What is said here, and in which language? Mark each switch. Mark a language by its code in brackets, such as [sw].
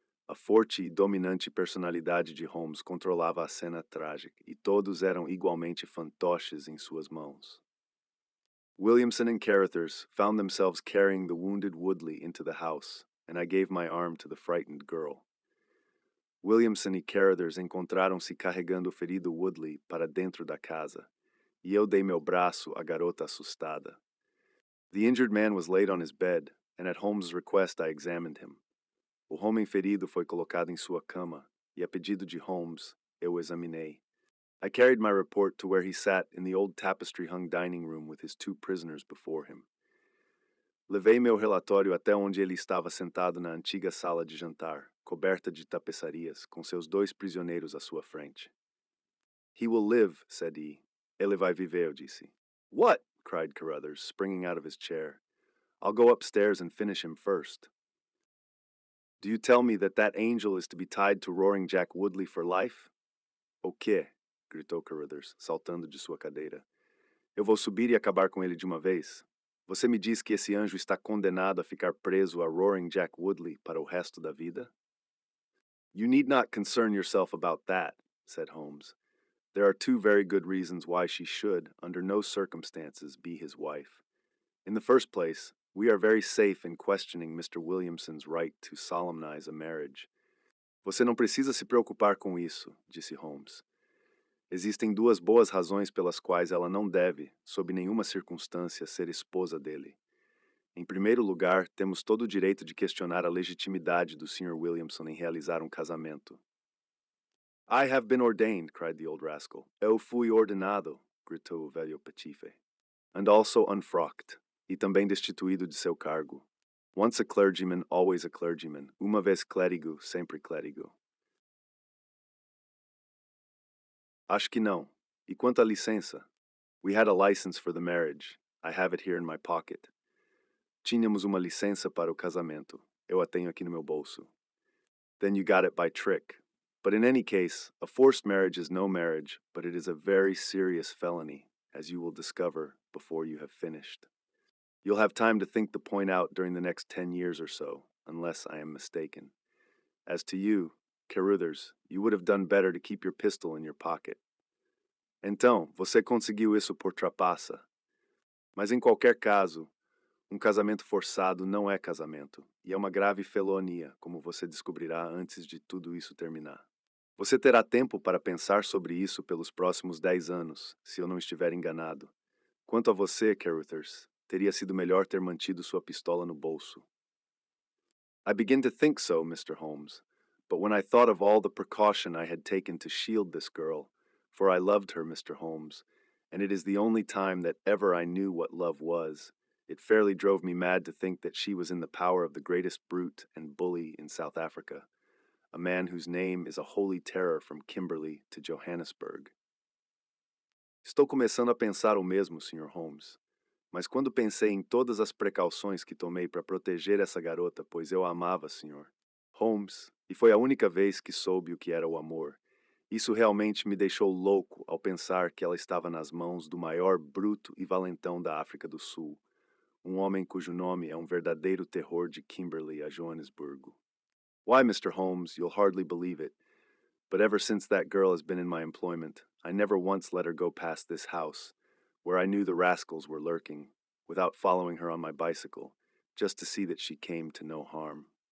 [pt] A forte e dominante personalidade de Holmes controlava a cena trágica, e todos eram igualmente fantoches em suas mãos. [en] Williamson and Carruthers found themselves carrying the wounded Woodley into the house, and I gave my arm to the frightened girl. [pt] Williamson e Carruthers encontraram-se carregando o ferido Woodley para dentro da casa, e eu dei meu braço à garota assustada. [en] The injured man was laid on his bed, and at Holmes' request I examined him. [pt] O homem ferido foi colocado em sua cama, e a pedido de Holmes, eu o examinei. [en] I carried my report to where he sat in the old tapestry-hung dining room with his two prisoners before him. [pt] Levei meu relatório até onde ele estava sentado na antiga sala de jantar, coberta de tapeçarias, com seus dois prisioneiros à sua frente. [en] He will live, said he. [pt] Ele vai viver, eu disse. [en] What? Cried Carruthers, springing out of his chair. I'll go upstairs and finish him first. Do you tell me that that angel is to be tied to Roaring Jack Woodley for life? [pt] O quê? Gritou Carruthers, saltando de sua cadeira. Eu vou subir e acabar com ele de uma vez? Você me diz que esse anjo está condenado a ficar preso a Roaring Jack Woodley para o resto da vida? [en] You need not concern yourself about that, said Holmes. There are two very good reasons why she should, under no circumstances, be his wife. In the first place, we are very safe in questioning Mr. Williamson's right to solemnize a marriage. [pt] Você não precisa se preocupar com isso, disse Holmes. Existem duas boas razões pelas quais ela não deve, sob nenhuma circunstância, ser esposa dele. Em primeiro lugar, temos todo o direito de questionar a legitimidade do Sr. Williamson em realizar um casamento. [en] I have been ordained, cried the old rascal. [pt] Eu fui ordenado, gritou o velho patife. [en] And also unfrocked, [pt] e também destituído de seu cargo. [en] Once a clergyman, always a clergyman. [pt] Uma vez clérigo, sempre clérigo. Acho que não. E quanto à licença? [en] We had a license for the marriage. I have it here in my pocket. [pt] Tínhamos uma licença para o casamento. Eu a tenho aqui no meu bolso. [en] Then you got it by trick. But in any case, a forced marriage is no marriage, but it is a very serious felony, as you will discover before you have finished. You'll have time to think the point out during the next 10 years or so, unless I am mistaken. As to you, Carruthers, you would have done better to keep your pistol in your pocket. [pt] Então, você conseguiu isso por trapaça. Mas em qualquer caso, um casamento forçado não é casamento, e é uma grave felonia, como você descobrirá antes de tudo isso terminar. Você terá tempo para pensar sobre isso pelos próximos 10 anos, se eu não estiver enganado. Quanto a você, Carruthers, teria sido melhor ter mantido sua pistola no bolso. [en] I begin to think so, Mr. Holmes, but when I thought of all the precaution I had taken to shield this girl, for I loved her, Mr. Holmes, and it is the only time that ever I knew what love was, it fairly drove me mad to think that she was in the power of the greatest brute and bully in South Africa, a man whose name is a holy terror from Kimberley to Johannesburg. [pt] Estou começando a pensar o mesmo, Sr. Holmes. Mas quando pensei em todas as precauções que tomei para proteger essa garota, pois eu a amava, Sr. Holmes, e foi a única vez que soube o que era o amor, isso realmente me deixou louco ao pensar que ela estava nas mãos do maior bruto e valentão da África do Sul, um homem cujo nome é um verdadeiro terror de Kimberley a Joanesburgo. [en] Why, Mr. Holmes, you'll hardly believe it, but ever since that girl has been in my employment, I never once let her go past this house, where I knew the rascals were lurking. without following her on my bicycle, just to see that she came to no harm.